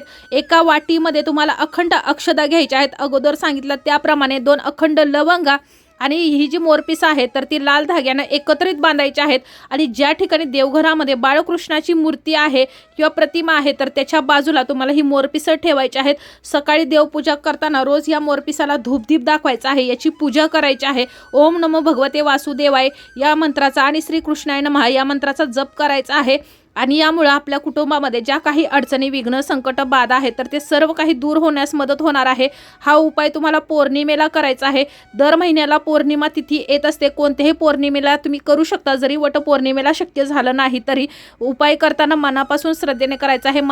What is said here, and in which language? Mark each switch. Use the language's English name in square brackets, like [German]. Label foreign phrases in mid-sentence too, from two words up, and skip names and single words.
[Marathi] एका वाटीमध्ये तुम्हाला अखंड अक्षता घ्यायच्या आहेत, अगोदर सांगितलं त्याप्रमाणे 2 अखंड लवंगा आणि ही जी मोरपीस आहे तर ती लाल धाग्याने एकत्रित बांधायची आहेत आणि ज्या ठिकाणी देवघरामध्ये बाळकृष्णाची मूर्ती आहे किंवा प्रतिमा आहे तर त्याच्या बाजूला तुम्हाला ही मोरपीस ठेवायची आहेत। सकाळी देवपूजा करताना रोज या मोरपीसाला धूपदीप दाखवायचा आहे, याची पूजा करायची आहे। [Sanskrit] ओम नमो भगवते वासुदेवाय [Marathi] या मंत्राचा आणि [Sanskrit] श्री कृष्णाय नमः [Marathi] या मंत्राचा जप करायचा आहे आणि यामुळे आपल्या कुटुंबामध्ये ज्या काही अडचणी, विघ्न, संकट, बाधा आहेत तर ते सर्व काही दूर होण्यास मदत होणार आहे। हा उपाय तुम्हाला पौर्णिमेला करायचा आहे। दर महिन्याला पौर्णिमा तिथी येत असते, कोणत्याही पौर्णिमेला तुम्ही करू शकता, जरी वटपौर्णिमेला शक्य झालं नाही तरी उपाय करताना मनापासून श्रद्धेने करायचा आहे।